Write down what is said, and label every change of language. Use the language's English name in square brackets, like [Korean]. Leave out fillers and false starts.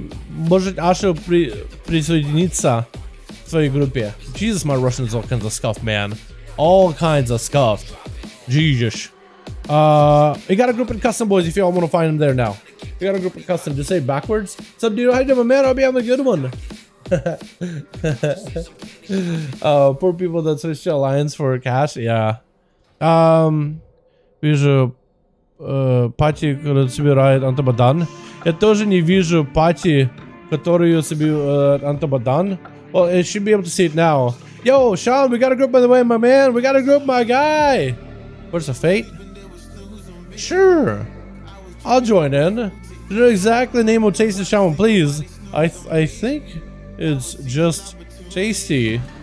[Russian] Может Аша присоединиться в своей группе? [English] Jesus, my Russian is all kinds of scuffed, man. All kinds of scuffed. Jesus. We got a group in custom, boys, if y'all want to find them there now. We got a group in custom. Just say it backwards. What's up, dude? How you doing, man? I'll be having a good one. Poor people that switch to Alliance for cash. Yeah. [Russian] Вижу пати, которую собирает Антабадан. Я тоже не вижу пати, которую собирает Антабадан. [English] Well, it should be able to see it now. Yo, Sean, we got a group, by the way, my man. We got a group, my guy. Where's the fate? Sure. I'll join in. You know exactly the name of Tasty Shaman, please. I think it's just tasty.